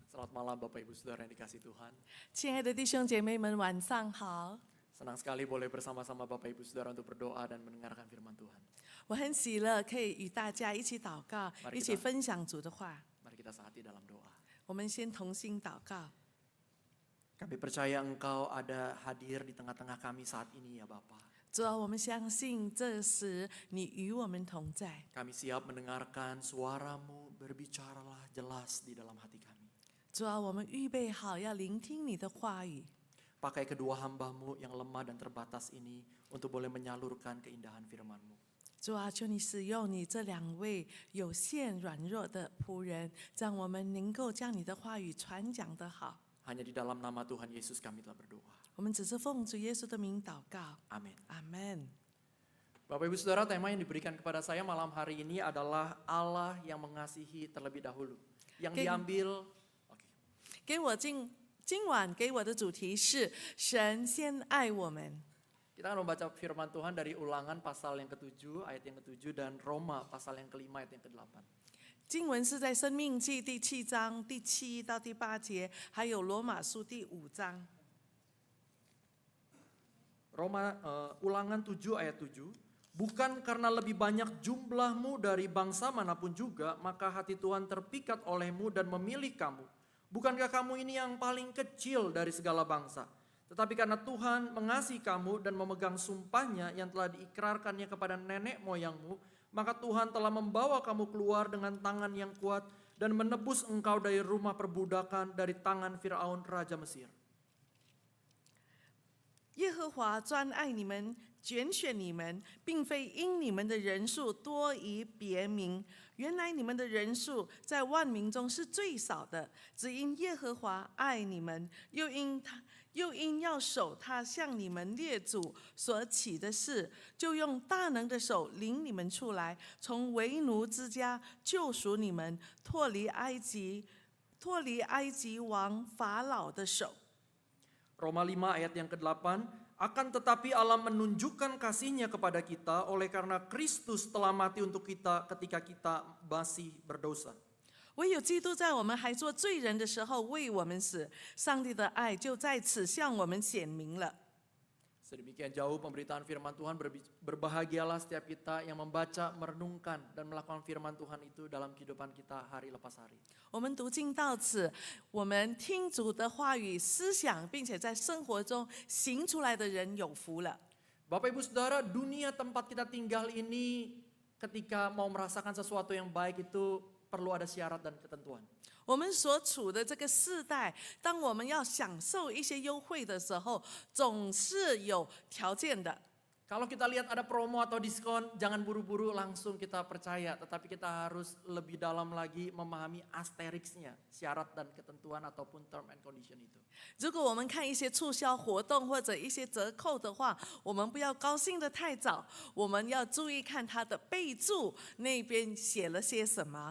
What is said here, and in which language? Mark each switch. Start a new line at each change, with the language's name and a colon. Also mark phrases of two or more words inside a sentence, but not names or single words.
Indonesian: Selamat malam Bapak Ibu Saudara yang dikasihi Tuhan.
Chinese: 亲爱的弟兄姐妹们，晚上好！
Indonesian: Senang sekali boleh bersama-sama Bapak Ibu Saudara untuk berdoa dan mendengarkan firman Tuhan.
Chinese: 我很喜乐，可以与大家一起祷告，
Indonesian: Mari kita-
Chinese: 一起分享主的话。
Indonesian: Mari kita sehati dalam doa.
Chinese: 我们先同心祷告。
Indonesian: Kami percaya Engkau ada hadir di tengah-tengah kami saat ini ya Bapa.
Chinese: 主啊，我们相信这时你与我们同在。
Indonesian: Kami siap mendengarkan suara-Mu, berbicaralah jelas di dalam hati kami.
Chinese: 主啊，我们预备好要聆听你的话语。
Indonesian: Pakai kedua hamba-Mu yang lemah dan terbatas ini untuk boleh menyalurkan keindahan firman-Mu.
Chinese: 主啊，求你使用你这两位有限软弱的仆人，让我们能够将你的话语传讲得好。
Indonesian: Hanya di dalam nama Tuhan Yesus kami telah berdoa.
Chinese: 我们只是奉主耶稣的名祷告，
Indonesian: Amin.
Chinese: 阿门。
Indonesian: Bapak Ibu Saudara, tema yang diberikan kepada saya malam hari ini adalah Allah yang mengasihi terlebih dahulu. Yang Oke. diambil, oke.
Chinese: 给我今晚给我的主题是神先爱我们。
Indonesian: Kita akan membaca firman Tuhan dari Ulangan pasal yang ke-7, ayat yang ke-7 dan Roma pasal yang ke-5 ayat yang ke-8.
Chinese: 经文是在生命记第7章第7到第8节，还有罗马书第5章。
Indonesian: Ulangan 7 ayat 7. Bukan karena lebih banyak jumlahmu dari bangsa manapun juga, maka hati Tuhan terpikat olehmu dan memilih kamu. Bukankah kamu ini yang paling kecil dari segala bangsa? Tetapi karena Tuhan mengasihi kamu dan memegang sumpahnya yang telah diikrarkannya kepada nenek moyangmu, maka Tuhan telah membawa kamu keluar dengan tangan yang kuat dan menebus engkau dari rumah perbudakan, dari tangan Firaun Raja Mesir.
Chinese: 耶和华专爱你们，拣选你们，并非因你们的人数多于别民。原来你们的人数在万民中是最少的，只因耶和华爱你们，又因要守他向你们列祖所起的事，就用大能的手领你们出来，从为奴之家救赎你们，脱离埃及王法老的手。
Indonesian: Roma 5 ayat yang ke-8, akan tetapi Allah menunjukkan kasih-Nya kepada kita oleh karena Kristus telah mati untuk kita ketika kita masih berdosa.
Chinese: 唯有基督在我们还做罪人的时候为我们死，上帝的爱就在此向我们显明了。
Indonesian: Sedemikian jauh pemberitaan firman Tuhan, berbahagialah setiap kita yang membaca, merenungkan dan melakukan firman Tuhan itu dalam kehidupan kita hari lepas hari.
Chinese: 我们读经到此，我们听主的话语、思想，并且在生活中行出来的人有福了。
Indonesian: Bapak Ibu Saudara, dunia tempat kita tinggal ini ketika mau merasakan sesuatu yang baik itu perlu ada syarat dan ketentuan.
Chinese: 我们所处的这个世代，当我们要享受一些优惠的时候，总是有条件的。
Indonesian: Kalau kita lihat ada promo atau diskon, jangan buru-buru langsung kita percaya. Tetapi kita harus lebih dalam lagi memahami asteriksnya, syarat dan ketentuan ataupun
English: term and condition
Indonesian: itu.
Chinese: 如果我们看一些促销活动或者一些折扣的话，我们不要高兴得太早，我们要注意看它的备注那边写了些什么。